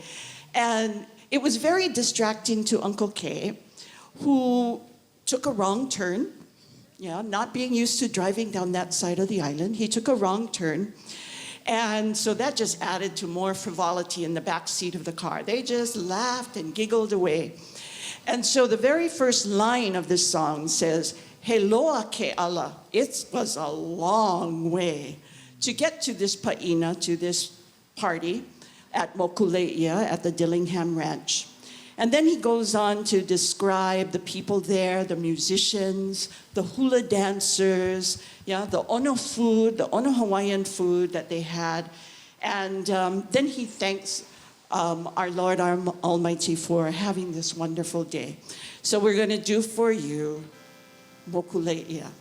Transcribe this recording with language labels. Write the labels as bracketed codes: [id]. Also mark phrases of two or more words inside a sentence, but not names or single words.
[en] And it was very distracting to Uncle K, who took a wrong turn. Not being used to driving down that side of the island, he took a wrong turn. And so that just added to more frivolity in the back seat of the car. They just laughed and giggled away. And so the very first line of this song says, [haw] "He loa ke ala." [en] It was a long way to get to this paina, to this party at Mokuleia at the Dillingham Ranch. And then he goes on to describe the people there, the musicians, the hula dancers, the ono food, the ono Hawaiian food that they had. And then he thanks our Lord our Almighty for having this wonderful day. So we're going to do for you Mokuleia.